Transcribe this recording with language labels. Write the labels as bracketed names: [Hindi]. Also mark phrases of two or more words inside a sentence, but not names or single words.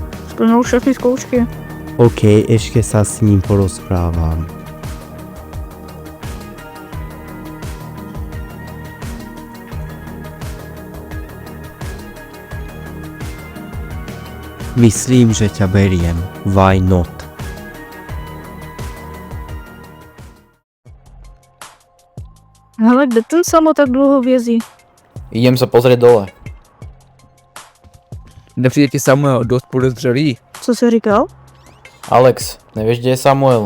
[Czech] Splnil všechny zkoušky. [Slovak] OK, ešte sa s ním porozprávam. Myslím, že ťa beriem. [English] Why not? [Czech] Hele, kde ten Samo tak dlouho vězí? [Slovak] Idem sa pozrieť dole. [Czech] Nepřijde ti Samuel dost podezřelý? Co jsi říkal? [Slovak] Alex, nevieš, kde je Samuel?